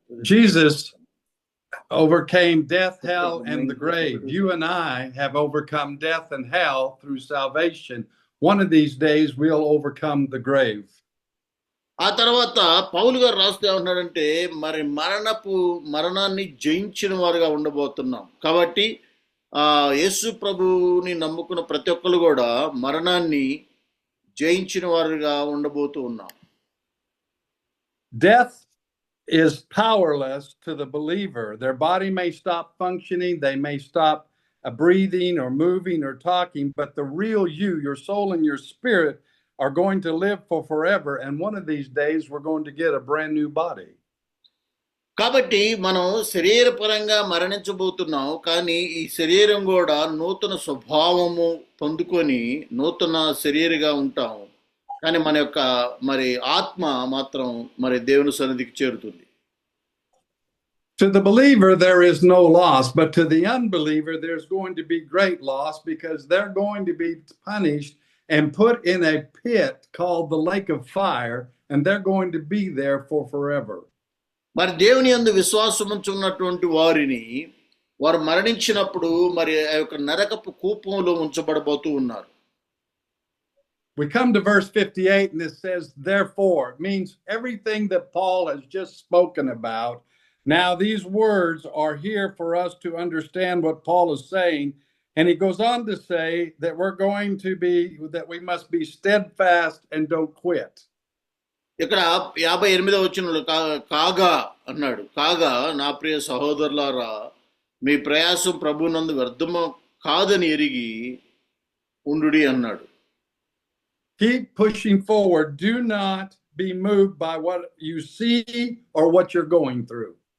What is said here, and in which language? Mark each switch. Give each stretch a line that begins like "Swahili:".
English: Jesus overcame death, hell, and the grave. You and I have overcome death and hell through salvation. One of these days we'll overcome the grave.
Telugu: ఆ తర్వాత పౌలు గారు రాస్తూ ఏమంటున్నాడంటే, మరి మరణాన్ని జయించిన వారుగా ఉండబోతున్నాం. కాబట్టి యేసు ప్రభువుని నమ్ముకున్న ప్రతి ఒక్కరు కూడా మరణాన్ని జయించిన వారుగా ఉండబోతూ ఉన్నాం.
English: Death is powerless to the believer. Their body may stop functioning, they may stop breathing or moving or talking, but the real you, your soul and your spirit, are going to live for forever, and one of these days we're going to get a brand new body.
Telugu: కాబట్టి మనం శరీరపరంగా మరణించబోతున్నాం, కానీ ఈ శరీరం కూడా నూతన స్వభావము పొందుకొని నూతన శరీరంగా ఉంటాం. కానీ మన యొక్క ఆత్మ మాత్రం దేవుని సన్నిధికి చేరుతుంది.
English: To the believer there is no loss, but to the unbeliever there's going to be great loss, because they're going to be punished and put in a pit called the lake of fire, and they're going to be there for forever.
Telugu: మరి దేవుని యందు విశ్వాసం ఉంచున్నటువంటి వారు మరణించినప్పుడు ఆ యొక్క నరకపు కూపంలో ఉంచబడబోతూ ఉన్నారు.
English: We come to verse 58 and it says, therefore, it means everything that Paul has just spoken about. Now, these words are here for us to understand what Paul is saying. And he goes on to say that that we must be steadfast and don't quit.
Telugu: ఇక్కడ 58వ వచనంలో కాగా అన్నాడు, కాగా నా ప్రియ సహోదరులారా, మీ ప్రయాసం ప్రభునందు వ్యర్థము కాదని ఎరిగి ఉండుడి అన్నాడు.
English: Keep pushing forward. Do not be moved by what you see or what you're going through.